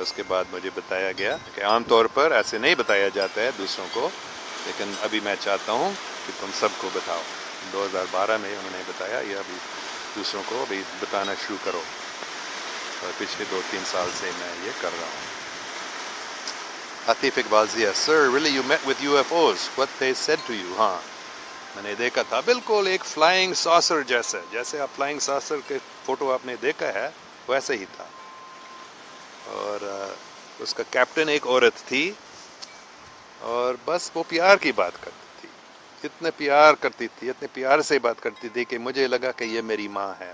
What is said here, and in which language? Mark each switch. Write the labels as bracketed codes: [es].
[ur] اس کے بعد مجھے بتایا گیا کہ عام طور پر ایسے نہیں بتایا جاتا ہے دوسروں کو، لیکن ابھی میں چاہتا ہوں کہ تم سب کو بتاؤ. 2012 میں انہوں نے بتایا، یہ ابھی دوسروں کو ابھی بتانا شروع کرو، اور پچھلے 2-3 سال سے میں یہ کر رہا ہوں. [en] Atif Iqbal Zia: Sir, really you met with UFOs? What they said to you? [ur] ہاں میں نے دیکھا تھا، بالکل ایک فلائنگ ساسر جیسے آپ فلائنگ ساسر کے فوٹو آپ نے دیکھا ہے ویسے ہی تھا. اور اس کا کیپٹن ایک عورت تھی، اور بس وہ پیار کی بات کرتی تھی، اتنے پیار کرتی تھی، اتنے پیار سے بات کرتی تھی کہ مجھے لگا کہ یہ میری ماں ہے.